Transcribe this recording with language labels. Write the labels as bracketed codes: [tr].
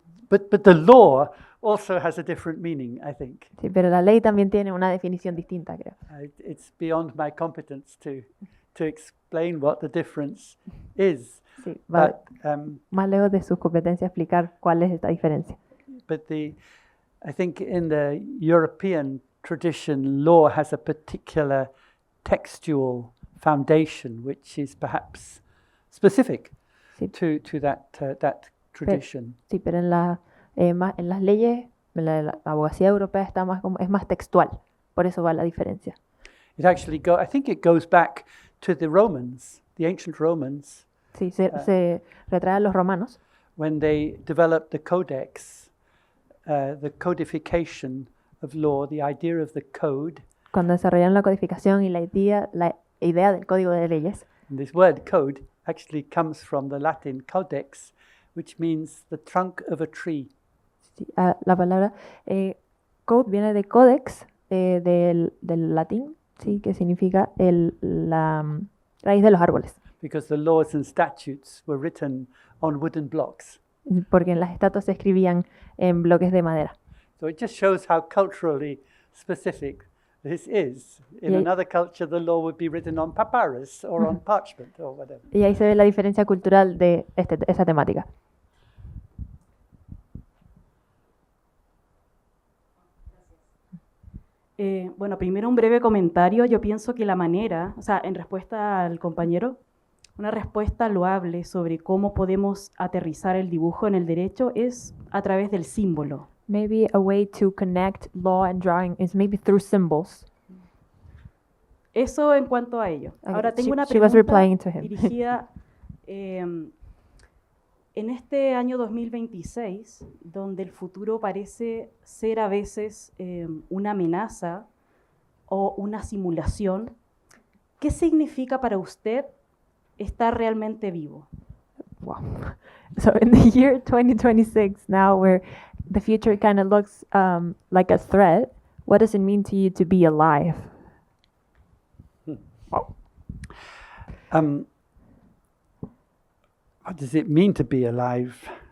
[en] But the law also has a different meaning, I think. [es] Sí, pero la ley también tiene una definición distinta, creo. [en] It's beyond my competence to explain what the difference is. [es] Sí, va [en] But [es] más lejos de sus competencias explicar cuál es esta diferencia. [en] But I think in the European tradition, law has a particular textual foundation, which is perhaps specific [es] Sí. [en] to that tradition. [es] Sí, pero en las leyes, la abogacía europea está más es más textual, por eso va la diferencia. [en] It actually I think it goes back to the Romans, the ancient Romans, [es] Sí, se retrae a los romanos [en] when they developed the codex, the codification of law, the idea of the code. [es] cuando desarrollaron la codificación y la idea del código de leyes. [en] And this word code actually comes from the Latin codex, which means the trunk of a tree. [es] Sí, la palabra code viene de codex, del latín, sí, que significa la raíz de los árboles. [en] Because the laws and statutes were written on wooden blocks. [es] Porque en las estatuas se escribían en bloques de madera. [en] So it just shows how culturally specific this is. In Yeah. another culture, the law would be written on papyrus or on parchment or whatever. [es] Y ahí se ve la diferencia cultural de esa temática. Bueno, primero un breve comentario. Yo pienso que la manera, o sea, en respuesta al compañero, una respuesta loable sobre cómo podemos aterrizar el dibujo en el derecho es a través del símbolo. [en] Maybe a way to connect law and drawing is maybe through symbols. [es] Eso en cuanto a ello. [en] Okay, [es] Ahora tengo una [en] she was [es] pregunta [en] replying to him. [es] dirigida en este año 2026, donde el futuro parece ser a veces una amenaza o una simulación. ¿Qué significa para usted estar realmente vivo? [en] Wow. So in the year 2026, now where the future kind of looks like a threat, what does it mean to you to be alive? What does it mean to be alive?